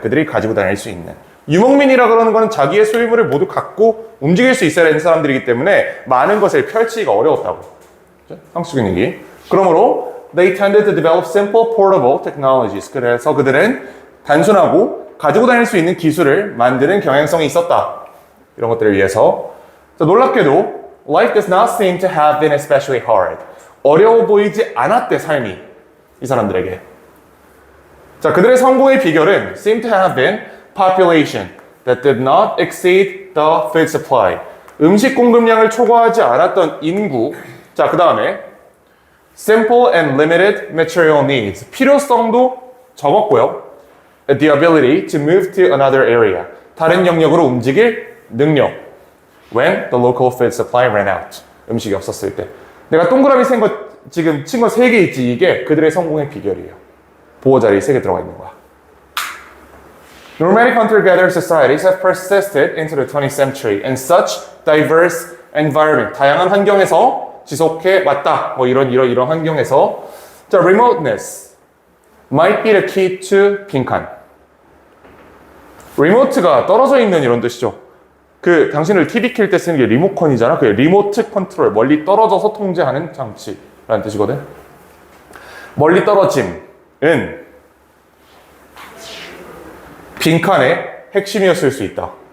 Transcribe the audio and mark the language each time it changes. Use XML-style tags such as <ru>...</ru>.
<ko>그들이 가지고 다닐 수 있는. 유목민이라 그러는 거는 자기의 소유물을 모두 갖고 움직일 수 있어야 되는 사람들이기 때문에 많은 것을 펼치기가 어려웠다고. 상식적인 얘기. 그러므로</ko> <en>they tended to develop simple portable technologies.</en> <ko>그래서 그들은 단순하고 가지고 다닐 수 있는 기술을 만드는 경향성이 있었다. 이런 것들을 위해서. 자, 놀랍게도</ko> <en>life does not seem to have been especially hard.</en> <ko>어려워 보이지 않았대, 삶이. 이 사람들에게. 자, 그들의 성공의 비결은</ko> <en>seem to have been population that did not exceed the food supply.</en> <ko>음식 공급량을 초과하지 않았던 인구. 자, 그 다음에</ko> <en>simple and limited material needs.</en> <ko>필요성도 적었고요.</ko> <en>The ability to move to another area.</en> <ko>다른 영역으로 움직일 능력.</ko> <en>When the local food supply ran out.</en> <ko>음식이 없었을 때. 내가 동그라미 센 거 지금 친 거 3개 있지. 이게 그들의 성공의 비결이에요. 보호 자리에 3개 들어가 있는 거야.</ko> <en>Nomadic hunter-gatherer societies have persisted into the 20th century in such diverse environment.</en> <ko>다양한 환경에서 지속해 왔다. 뭐 이런 환경에서.</ko> <en>자, remoteness might be the key to 빈칸.</en> <ko>리모트가 떨어져 있는 이런 뜻이죠. 그 당신을 TV 킬 때 쓰는 게 리모컨이잖아. 그 리모트 컨트롤, 멀리 떨어져서 통제하는 장치라는 뜻이거든. 멀리 떨어짐은 빈칸의 핵심이었을 수 있다.</ko>